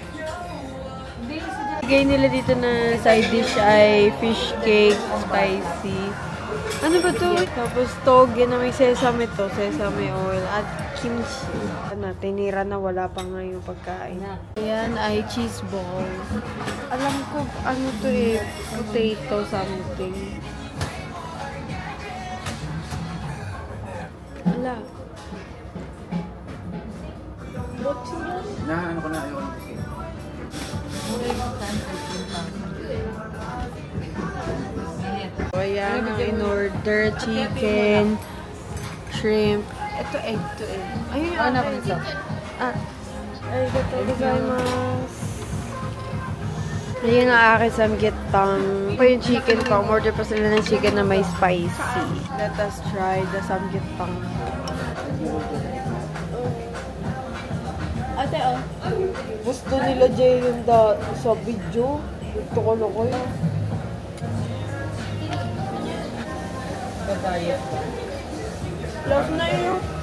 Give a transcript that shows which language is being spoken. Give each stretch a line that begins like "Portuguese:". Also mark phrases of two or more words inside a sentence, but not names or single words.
Filipino: Bigay nila dito na
English: side dish
Filipino: ay
English: fish cake,
Filipino: spicy. Ano ba to? Tapos toge na may sesame to,
English: sesame oil,
Filipino: at kimchi. Tinira na wala pa nga yung pagkain. Ayan ay
English: cheese ball.
Filipino: Alam ko ano to eh,
English: potato something.
Filipino: Ala. Na, ano ko na, ayun. Ayan ang in-order, chicken, shrimp. Ito
English: egg to egg.
Filipino: Ayun yung Ano ito?
Japanese: ありがとうございます.
Filipino: Ayun ang aking samgyetang. Ito yung chicken ko. Order pa sila ng chicken na may spicy.
English: Let us try the samgyetang.
Filipino: Ate, gusto nila Jay yung sa video. Gusto ko na ko yun. Love na yun.